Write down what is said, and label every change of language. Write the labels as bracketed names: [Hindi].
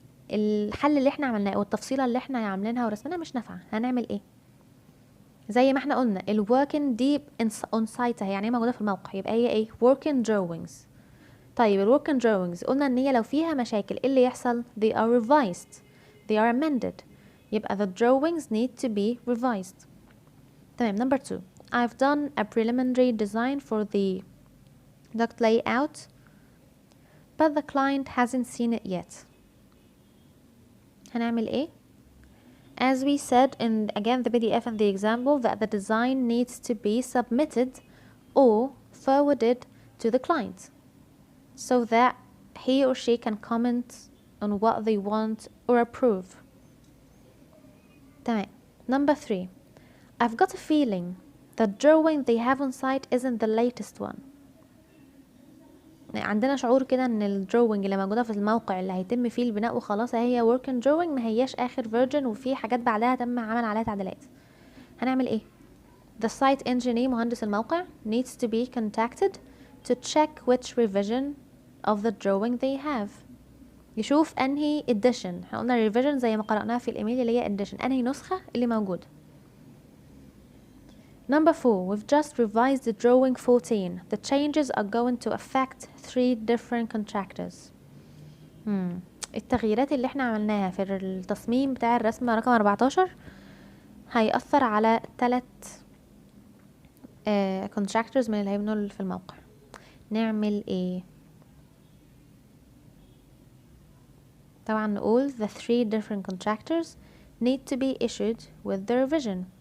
[Arabic] الحل اللي احنا عملناه والتفصيلة اللي احنا عاملينها ورسمناها مش نافعة. هنعمل ايه؟ زي ما احنا قلنا الworking دي [English] on site [Arabic] يعني ايه موجودة في الموقع، يبقى هي ايه [English] working drawings. [Arabic] طيب [English] working drawings [Arabic] قلنا ان هي لو فيها مشاكل ايه اللي يحصل؟ [English] they are revised they are amended. [Arabic] يبقى [English] the drawings need to be revised. [Arabic] تمام. [English] number 2 I've done a preliminary design for the duct layout but the client hasn't seen it yet. [Arabic] هنعمل ايه؟ [English] As we said in again the PDF and the example that the design needs to be submitted or forwarded to the client so that he or she can comment on what they want or approve. [Arabic] تمام. [English] number 3 I've got a feeling the drawing they have on site isn't the latest one. [Arabic] عندنا شعور كده ان الدروينج اللي موجوده في الموقع اللي هيتم فيه البناء وخلاص هي [English] working drawing [Arabic] ما هياش اخر version وفي حاجات بعدها تم عمل عليها تعديلات. هنعمل ايه؟ [English] the site engineer [Arabic] مهندس الموقع [English] needs to be contacted to check which revision of the drawing they have. [Arabic] يشوف انهي edition. احنا قلنا revision زي ما قرأناها في الايميل اللي هي edition انهي نسخة اللي موجودة. [English] Number 4 we've just revised the drawing 14. The changes are going to affect 3 different contractors. [Arabic] التغييرات اللي احنا عملناها في التصميم بتاع الرسمة رقم 14 هيأثر على 3 contractors من اللي هيبنوا في الموقع. نعمل ايه؟ طبعا نقول [English] the 3 different contractors need to be issued with the revision.